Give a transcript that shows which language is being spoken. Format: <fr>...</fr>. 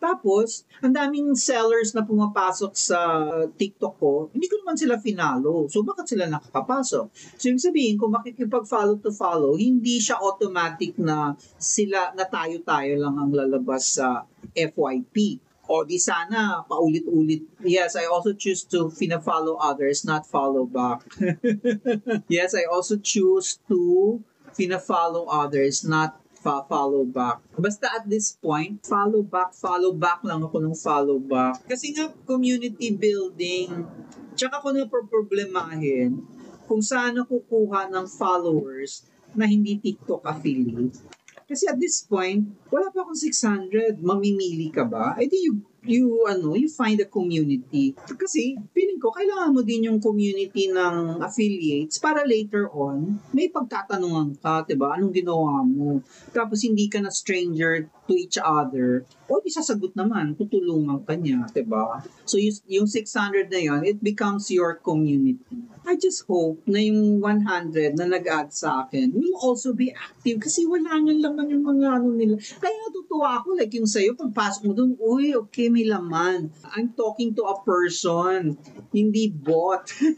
<tl>Tapos, ang daming sellers na pumapasok sa TikTok ko, hindi ko naman sila finalo. So, bakit sila nakakapasok? So, yung sabihin, kung makikipag-follow to follow, hindi siya automatic na tayo-tayo lang ang lalabas sa FYP. O di sana, paulit-ulit.</tl> <en>Yes, I also choose to follow others, not follow back. Yes, I also choose to follow others, not follow back. Basta at this point, follow back</en> <tl>lang ako ng</tl> <en>follow back.</en> <tl>Kasi nga, community building, tsaka ko na problemahin kung saan ako kukuha ng followers na hindi TikTok affiliate. Kasi</tl> <en>at this point,</en> <tl>wala pa akong 600. Mamimili ka ba? Eh di</tl> <en>you find a community.</en> <tl>Kasi feeling ko, kailangan mo din yung community ng affiliates para later on, may pagtatanungan ka, diba? Anong ginawa mo? Tapos hindi ka na</tl> <en>stranger to each other.</en> <tl>O di sasagot naman, tutulungan ka niya, diba?</tl> <en>So</en> <tl>yung 600 na yun,</tl> <en>it becomes your community. I just hope</en> <tl>na yung 100 na nag-add sa akin</tl> <en>will also be active</en> <tl>kasi wala nga laman yung mga ano nila. Kaya natutuwa ako, like yung sa'yo, pagpasok mo dun, uy, okay, may laman.</tl> <en>I'm talking to a person,</en> <tl>hindi bot.</tl>